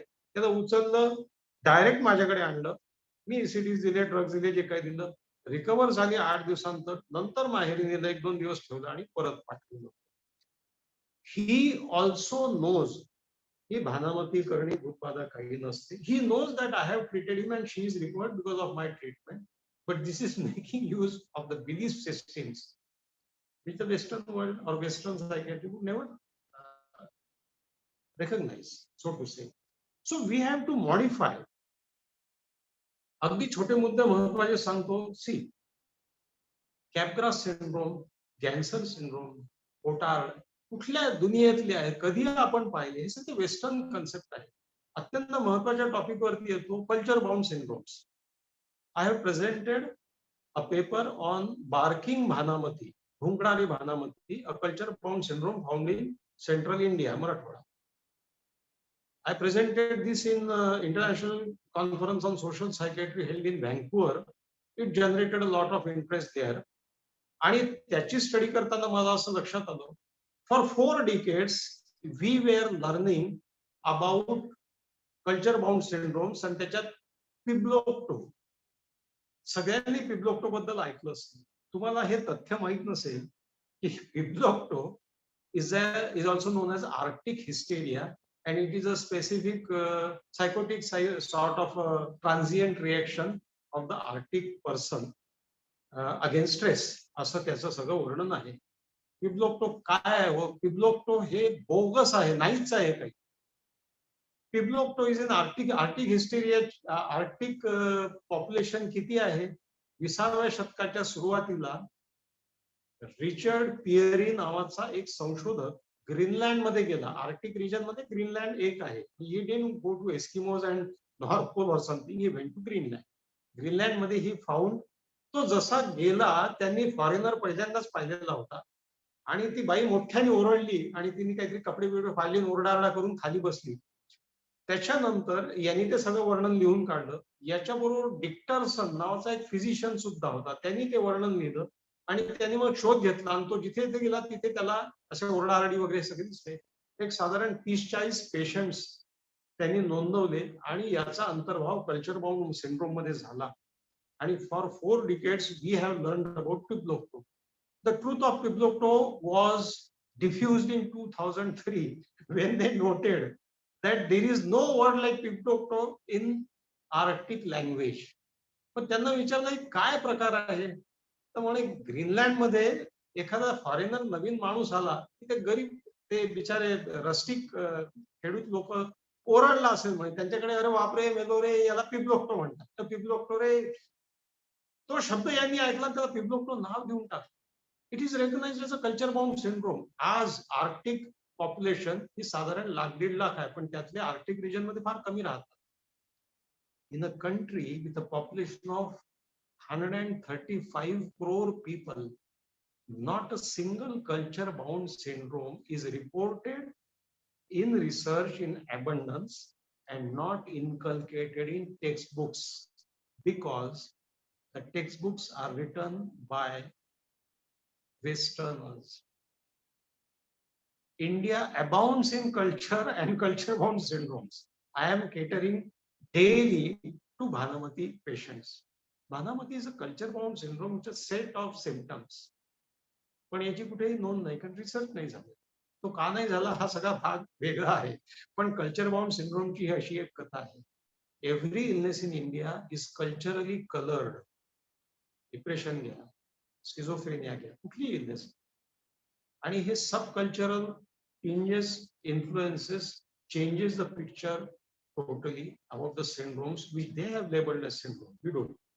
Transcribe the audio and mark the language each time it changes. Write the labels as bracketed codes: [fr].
[mr] त्याला उचललं, डायरेक्ट माझ्याकडे आणलं. मी ECTs दिले, ड्रग्ज दिले, जे काही दिलं. रिकव्हर झाली 8 दिवसांतर. नंतर माहेरी नेलं, 1-2 दिवस ठेवलं आणि परत पाठवलं. [en] he also knows [mr] ही भानामती करणी भूतबाधा काही नसते. [en] He knows that I have treated him and she is recovered because of my treatment. But this is making use of the belief systems which the Western world or Western psychiatry would never recognize, so to say. So we have to modify. [mr] अगदी छोटे मुद्दे महत्वाचे सांगतो. C, कॅपग्रास syndrome, गॅन्सर syndrome, ओटार कुठल्या दुनियेतले आहे, कधी आपण पाहिले, हे सगळे वेस्टर्न कन्सेप्ट आहे. अत्यंत महत्वाच्या टॉपिक वरती येतो, culture bound syndromes. [en] I have presented a paper on barking Bhanamati, [mr] भुंकणारी भानामती, [en] a culture bound syndrome found in central India, Marathwada. I presented this in international conference on social psychiatry held in Vancouver. It generated a lot of interest there. [mr] आणि त्याची study करताना मला असं लक्षात आलं, [en] for 4 decades we were learning about culture bound syndromes and [mr] त्याच्यात [en] Pibloktoq. [mr] सगळ्यांनी पिब्लोक्टो बद्दल ऐकलं असेल. तुम्हाला हे तथ्य माहित नसेल की [en] Pibloktoq is also known as Arctic hysteria, and it is a specific psychotic sort of transient reaction of the Arctic person against stress. [mr] असं त्याचं सगळं वर्णन आहे. पिब्लोक्टो काय आहे? पिब्लोक्टो हे बोगस आहे, नाहीच आहे काही. पिब्लोक्टो [en] Is in Arctic hysteria. [mr] Arctic population किती आहे? 20व्या शतकाच्या सुरुवातीला रिचर्ड पियरी नावाचा एक संशोधक ग्रीनलँड मध्ये गेला. आर्टिक रिजन मध्ये ग्रीनलँड एक आहे. [en] He didn't go to Eskimos and North Pole or something, he went to Greenland. [mr] Greenland मध्ये [en] He found. [mr] तो जसा गेला, त्यांनी फॉरेनर पहिल्यांदाच पाहिलेला होता आणि ती बाई मोठ्याने ओरडली आणि तिने काहीतरी कपडे बिपडे फाडले, ओरडारडा करून खाली बसली. त्याच्यानंतर यांनी ते सगळं वर्णन लिहून काढलं. याच्याबरोबर डिक्टरसन नावाचा एक फिजिशियन सुद्धा होता, त्यांनी ते वर्णन लिहिलं आणि त्यांनी मग शोध घेतला आणि तो जिथे गेला तिथे त्याला असे ओरडारडी वगैरे सगळे दिसले. एक साधारण 30-40 पेशंट्स त्यांनी नोंदवले आणि याचा अंतर्भाव कल्चर बाउंड सिंड्रोम मध्ये झाला. [en] आणि for 4 decades we have learned about pibloktoq. The truth of pibloktoq was diffused in 2003 when they noted that there is no word like pibloktoq in Arctic language. [mr] पण त्यांना विचारलं काय प्रकार आहे, तर म्हणे ग्रीनलँड मध्ये एखादा फॉरेनर नवीन माणूस आला की ते गरीब, ते बिचारे रस्टिक खेडूत लोक ओरडला असेल म्हणे त्यांच्याकडे, अरे बापरे मेलो रे, याला पिब्लोक्टो म्हणतात. तर पिब्लोक्टो रे, तो शब्द यांनी ऐकला, त्याला पिब्लोक्टो नाव देऊन टाकलं. [en] It is recognized as a culture bound syndrome. [mr] आज आर्क्टिक पॉप्युलेशन ही साधारण 1.5 लाख आहे, पण त्यातले आर्क्टिक रिजन मध्ये फार कमी राहतात. [en] इन अ कंट्री विथ अ पॉप्युलेशन ऑफ 135 crore people, not a single culture bound syndrome is reported in research in abundance and not inculcated in textbooks, because The textbooks are written by Westerners. India abounds in culture and culture-bound syndromes. I am catering daily to Bhanamati patients. Bhanamati is a culture-bound syndrome, which is a set of symptoms. [mr] पण याची कुठेही नोंद नाही, कारण research नाही झाला. तो का नाही झाला हा सगळा भाग वेगळा आहे. पण कल्चर बाउंड सिंड्रोमची ही अशी एक कथा आहे. [en] Every illness in India is culturally coloured. [mr] Depression घ्या, स्किझोफ्रेनिया घ्या, कुठली इलनेस, आणि हे सब cultural [en] changes, influences, changes the picture totally about the syndromes which they have labeled as syndrome. We don't.